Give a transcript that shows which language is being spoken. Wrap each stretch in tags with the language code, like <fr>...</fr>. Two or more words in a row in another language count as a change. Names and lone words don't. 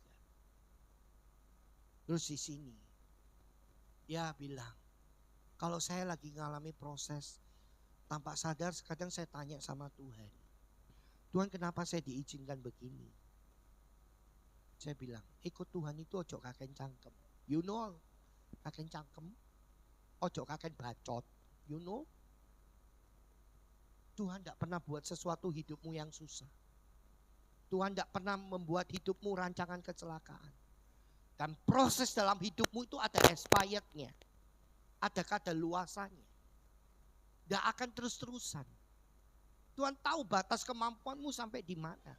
<id>Terus di sini dia bilang, kalau saya lagi ngalami proses tanpa sadar, kadang saya tanya sama Tuhan, Tuhan kenapa saya diizinkan begini? Saya bilang, ikut Tuhan itu</id> <jv>ojo kaken cangkem.</jv> <en>You know,</en> <jv>kaken cangkem. Ojo kaken bacot.</jv> <en>You know.</en> <id>Tuhan tidak pernah buat sesuatu hidupmu yang susah. Tuhan tidak pernah membuat hidupmu rancangan kecelakaan. Dan proses dalam hidupmu itu ada expirednya. Ada kadaluarsanya. Tidak akan terus-terusan. Tuhan tahu batas kemampuanmu sampai di mana.</id>